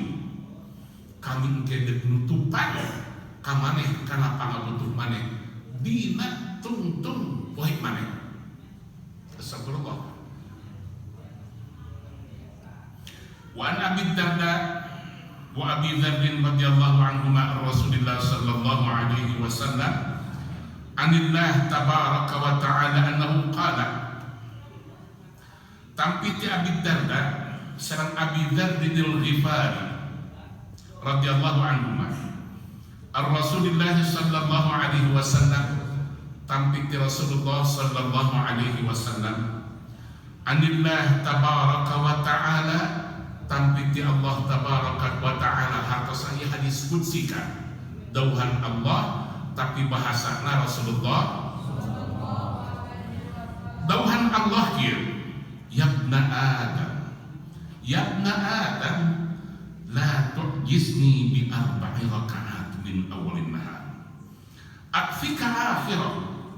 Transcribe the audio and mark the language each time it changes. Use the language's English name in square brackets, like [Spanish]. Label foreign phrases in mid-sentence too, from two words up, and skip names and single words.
[Sundanese] Kami engke deuk nutupan ka maneh kana pangabutuh maneh dina tungtung poe maneh. [Arabic] أستغفر الله وعن أبي الدرداء وأبي ذر رضي الله عنهما رسول الله صلى الله عليه وسلم عن الله تبارك وتعالى أنه قال. Tampiti أبي الدرداء sareng أبي ذر الغفاري رضي الله عنهما رسول الله صلى الله عليه وسلم Tampiti رسول الله صلى الله عليه وسلم عن الله تبارك وتعالى Tampiti الله تبارك وتعالى. [Sundanese] Hartos aya hadis qudsi kan dauhan Allah tapi bahasana Rasulullah. Dauhan Allah kieu, [Arabic] يا ابن آدم لا تعجزني بأربع ركعات من أول النهار أكفك آخره.